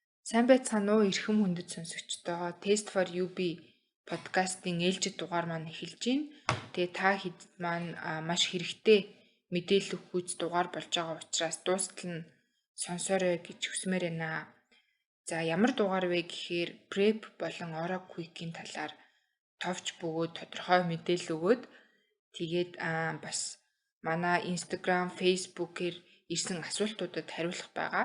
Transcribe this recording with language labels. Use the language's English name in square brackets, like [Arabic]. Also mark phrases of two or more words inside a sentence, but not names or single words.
[Mongolian] Сайн байцгаана уу эрхэм хүндэт сонсогчдоо. Test for UB подкастын ээлжид дугаар маань эхэлж байна. Тэгээ та хэд маань маш хэрэгтэй мэдээлэл өгөхүйц дугаар болж байгаа учраас дуустал нь сонсоорой гэж хүсмээр байна. За ямар дугаар вэ гэхээр PrEP болон Oral Quick-ийн талаар товч бөгөөд тодорхой мэдээлэл өгөөд тэгээд бас манай Instagram, Facebook-ээр ирсэн асуултуудад хариулах байгаа.